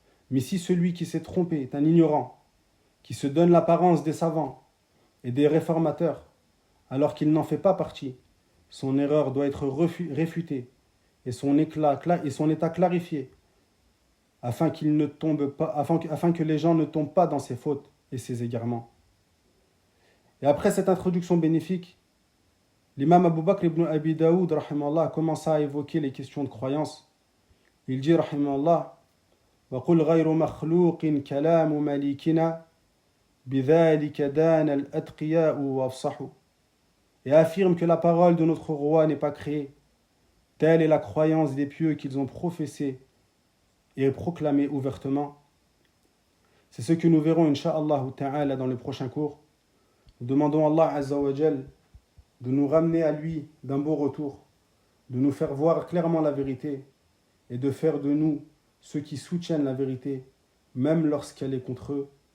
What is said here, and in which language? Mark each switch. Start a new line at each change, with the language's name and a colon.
French: Mais si celui qui s'est trompé est un ignorant, qui se donne l'apparence des savants et des réformateurs, alors qu'il n'en fait pas partie, son erreur doit être réfutée et son état clarifié, afin que les gens ne tombent pas dans ses fautes et ses égarements. Et après cette introduction bénéfique, l'imam Abu Bakr ibn Abi Daoud rahimallah, a commencé à évoquer les questions de croyance. Il dit rahimallah
Arabic: وَقُلْ غَيْرُ مَخْلُوقٍ كَلَامُ مَلِكِنَا بِذَلِكَ دَانَ الْأَتْقِيَاءُ وَأَفْصَحُ.
French: Et affirme que la parole de notre roi n'est pas créée. Telle est la croyance des pieux qu'ils ont professée et proclamée ouvertement. C'est ce que nous verrons incha'Allah ta'ala dans le prochain cours. Nous demandons à Allah Azza wa Jal de nous ramener à lui d'un beau retour, de nous faire voir clairement la vérité et de faire de nous ceux qui soutiennent la vérité, même lorsqu'elle est contre eux.